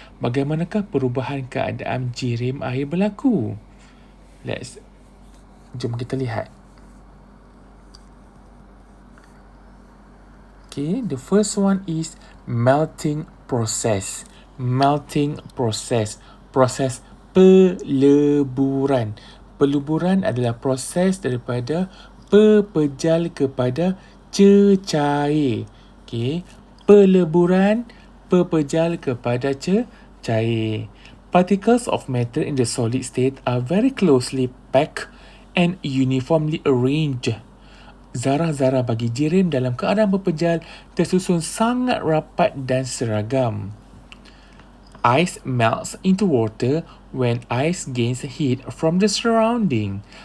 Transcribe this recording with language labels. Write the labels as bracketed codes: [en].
[ms] Bagaimanakah perubahan keadaan jirim air berlaku? Jom kita lihat. [en] Okay, the first one is melting process. Melting process. [ms] Proses peleburan. Peleburan adalah proses daripada pepejal kepada cecair. Okay. Peleburan pepejal kepada cair. [en] Particles of matter in the solid state are very closely packed and uniformly arranged. [ms] Zarah-zarah bagi jirim dalam keadaan pepejal tersusun sangat rapat dan seragam. [en] Ice melts into water when ice gains heat from the surrounding.